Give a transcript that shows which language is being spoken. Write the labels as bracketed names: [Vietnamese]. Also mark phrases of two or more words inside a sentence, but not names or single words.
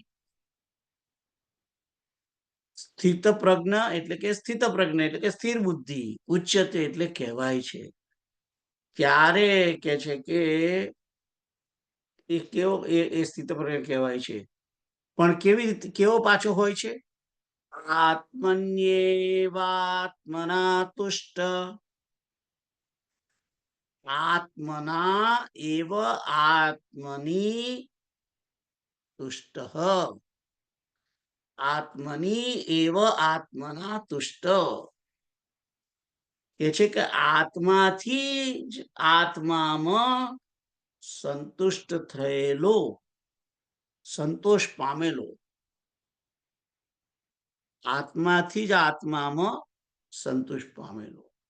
[Gujarati] સ્થિત પ્રજ્ઞ એટલે કે સ્થિત પ્રજ્ઞ એટલે કે સ્થિર બુદ્ધિ. ઉચ્યતે એટલે કહેવાય છે. ત્યારે કે છે કે એ કેવો એ સ્થિત પ્રજ્ઞ કહેવાય છે. પણ કેવી રીતે, કેવો પાછો હોય છે? [Sanskrit] आत्मन्येवात्मना तुष्ट. आत्मना एव आत्मनि तुष्ट. आत्मनि एव आत्मना तुष्ट. [Gujarati] કે છે કે આત્માથી જ આત્મામાં સંતુષ્ટ થયેલો, સંતોષ પામેલો. આત્માથી જ આત્મામાં સંતોષ પામેલો.